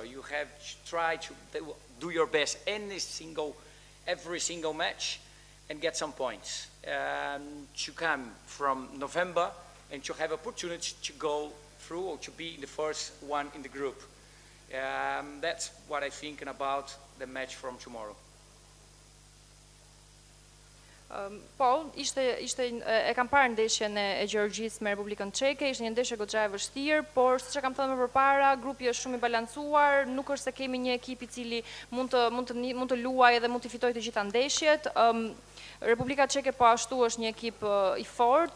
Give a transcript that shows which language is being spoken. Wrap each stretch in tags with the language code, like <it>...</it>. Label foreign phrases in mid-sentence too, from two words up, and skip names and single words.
<en>You have to try to do your best every single match and get some points. To come from November and to have opportunity to go through or to be the first one in the group. That's what I'm thinking about the match from tomorrow.</en> <sq>Po, e kam parë ndeshjen e Gjeorgjisë me Republikën Çeke, ishte një ndeshje goxha e vështirë, por siç e kam thënë më përpara, grupi është shumë i balancuar, nuk është se kemi një ekip i cili mund të luajë dhe mund të fitojë të gjitha ndeshjet. Republika Çeke po ashtu është një ekip i fortë.</sq>